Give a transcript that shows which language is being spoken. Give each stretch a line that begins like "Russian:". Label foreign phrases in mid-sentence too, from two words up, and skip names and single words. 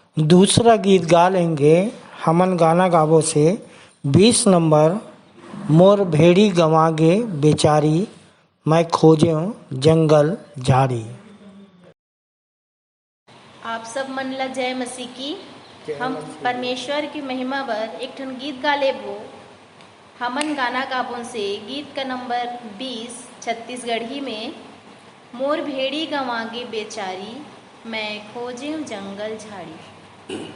Chhattisgarhi: दूसरा गीत गा लेंगे हमन गाना गावो से 20 नंबर मोर भेड़ी गंवागे बेचारी मैं खोज्यो जंगल झाड़ी। आप सब मन ला जय मसीह की। हम परमेश्वर की महिमा बर एक ठन गीत गा लेबो। हमन गाना गाबों से गीत का नंबर 20 छत्तीसगढ़ी में। मोर भेड़ी गंवागे बेचारी मैं खोजे जंगल झाड़ी।